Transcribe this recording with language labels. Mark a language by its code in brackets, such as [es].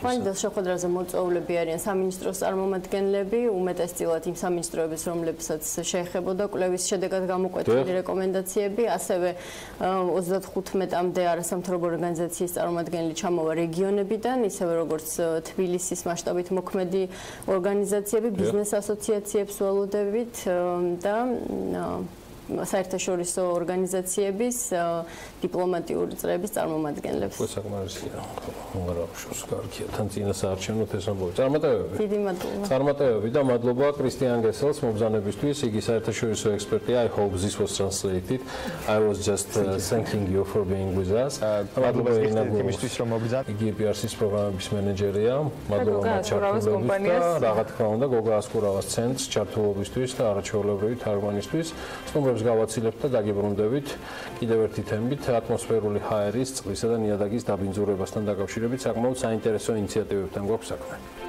[ka] ხვალინდელ შეხვედრაზე მოწვეულები არიან სამინისტროს წარმომადგენლები, უმეტესწილად იმ სამინისტროების, რომლებსაც შეეხებოდა კვლევის შედეგად გამოკვეთილი რეკომენდაციები, ასევე 35-მდე არასამთავრობო ორგანიზაციის წარმომადგენელი ჩამოვა რეგიონებიდან, ისევე როგორც თბილისის მასშტაბით მოქმედი ორგანიზაციები, ბიზნეს ასოციაციებს ველოდებით და საერთაშორისო ორგანიზაციების დიპლომატიური წრეების წარმომადგენლებს. საკმარისია. მოგარაუშოს კარგია. თან წინა საარჩევნოთ ეს ამბობი. წარმატებები. დიდი მადლობა. წარმატებები და მადლობა კრისტიან გესელს მობრძანებისთვის. იგი საერთაშორისო ექსპერტია. [en] I hope this was translated. I was just thanking you for being with us. [ka] მადლობა იმისთვის რომ მობრძანეთ. იგი IPRC-ის პროგრამების მენეჯერია. მადლობა ჩართულობისთვის და რა თქმა უნდა გოგა ასკურავას ცენტრს ჩართულობისთვის და არაჩვეულებრივი თარგმანისთვის. სტუმრებს გავაცილებთ და დაგიბრუნდებით კიდევ ერთი თემით ატმოსფერული ჰაერის, წყლისა და ნიადაგის დაბინძურებასთან დაკავშირებით საკმაოდ საინტერესო ინიციატივებთან გვაქვს საქმე.